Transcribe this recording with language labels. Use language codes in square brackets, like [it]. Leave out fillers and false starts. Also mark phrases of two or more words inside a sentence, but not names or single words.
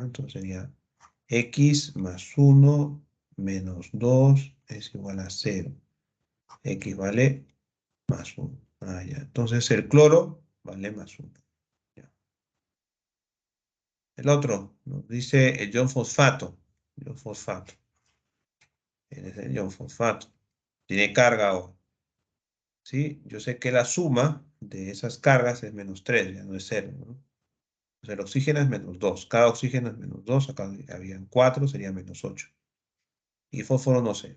[es] Entonces sería X +1 -2 es igual a 0. X vale +1. Ya. Entonces el cloro vale +1. Ya. El otro nos dice el ion fosfato. Ion fosfato. Es el ion fosfato. Tiene carga ahora. ¿Sí? Yo sé que la suma de esas cargas es -3, ya no es 0. ¿No? Entonces el oxígeno es -2. Cada oxígeno es -2. Acá habían 4, sería -8. Y fósforo no sé.